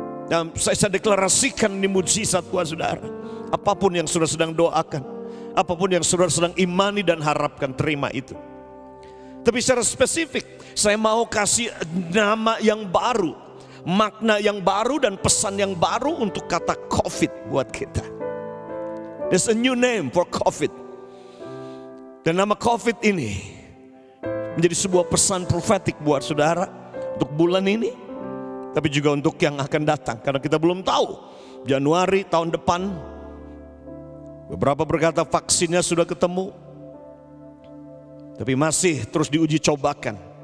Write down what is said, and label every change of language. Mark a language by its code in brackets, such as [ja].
[id] Dan saya deklarasikan ini mujizat buat saudara. Apapun yang saudara sedang doakan, apapun yang saudara sedang imani dan harapkan, terima itu. Tapi secara spesifik, saya mau kasih nama yang baru, makna yang baru dan pesan yang baru untuk kata COVID buat kita. [en] There's a new name for COVID. [id] Dan nama COVID ini menjadi sebuah pesan profetik buat saudara untuk bulan ini, tapi juga untuk yang akan datang. Karena kita belum tahu, Januari tahun depan, beberapa berkata vaksinnya sudah ketemu, tapi masih terus diuji cobakan.